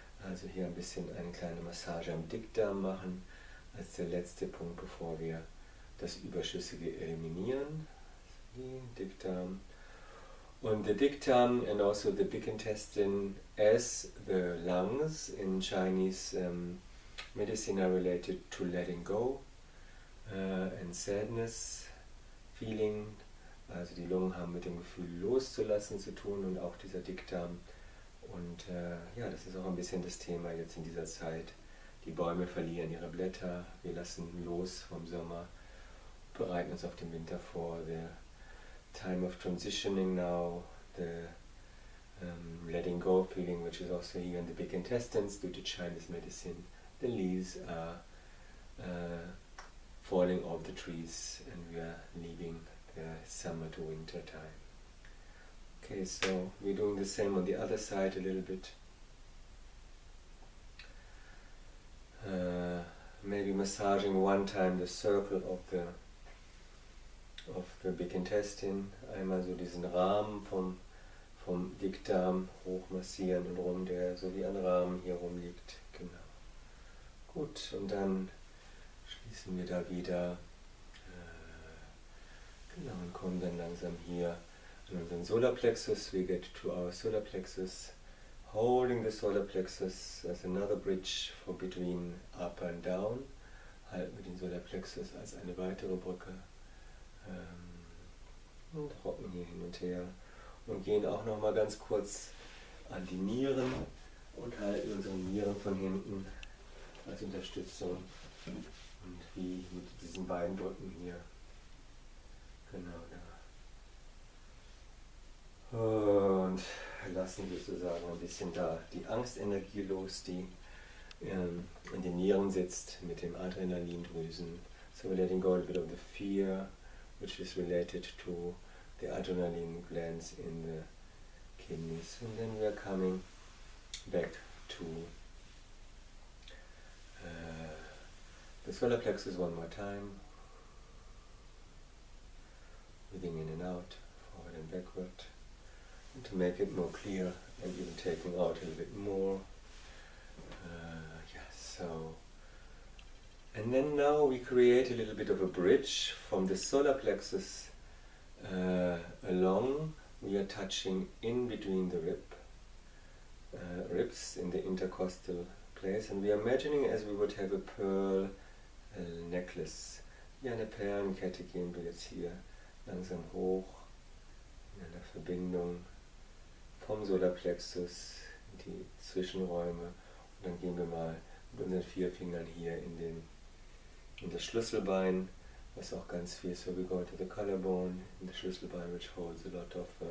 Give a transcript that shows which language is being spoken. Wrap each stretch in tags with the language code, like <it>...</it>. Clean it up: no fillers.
<de>Also hier ein bisschen eine kleine Massage am Dickdarm machen, als der letzte Punkt, bevor wir das Überschüssige eliminieren. Dickdarm.</de> <en>Und the dickdarm and also the big intestine as the lungs in Chinese medicine are related to letting go and sadness, feeling.</en> <de>Also die Lungen haben mit dem Gefühl loszulassen zu tun und auch dieser Dickdarm. Und ja, das ist auch ein bisschen das Thema jetzt in dieser Zeit. Die Bäume verlieren ihre Blätter, wir lassen los vom Sommer, bereiten uns auf den Winter vor.</de> <en>The time of transitioning now, the letting go feeling, which is also here in the big intestines due to Chinese medicine. The leaves are falling off the trees and we are leaving the summer to winter time. Okay, so we're doing the same on the other side a little bit. Maybe massaging one time the circle of the big intestine,</en> <de>einmal so diesen Rahmen vom Dickdarm hochmassieren und rum, der so wie ein Rahmen hier rumliegt. Genau. Gut, und dann schließen wir da wieder. Genau, und kommen dann langsam hier an unseren Solarplexus.</de> <en>We get to our solarplexus, holding the solarplexus as another bridge for between up and down.</en> <de>Halten wir den Solarplexus als eine weitere Brücke. Und rocken hier hin und her und gehen auch noch mal ganz kurz an die Nieren und halten unsere Nieren von hinten als Unterstützung und wie mit diesen beiden Brücken hier, genau da, und lassen sozusagen ein bisschen da die Angstenergie los, die in den Nieren sitzt mit dem Adrenalindrüsen.</de> <en>So we're letting go a bit of the fear which is related to the adrenaline glands in the kidneys, and then we are coming back to the solar plexus one more time, breathing in and out, forward and backward, and to make it more clear and even taking out a little bit more. Yes, so. And then now we create a little bit of a bridge from the solar plexus along. We are touching in between the ribs in the intercostal place, and we are imagining as we would have a pearl necklace.</en> <de>Wie eine Perlenkette gehen wir jetzt hier langsam hoch in einer Verbindung vom Solarplexus in die Zwischenräume, und dann gehen wir mal mit unseren 4 Fingern hier in das Schlüsselbein, was auch ganz viel,</de> <en>so we go to the collarbone, in the Schlüsselbein, which holds a lot of</en>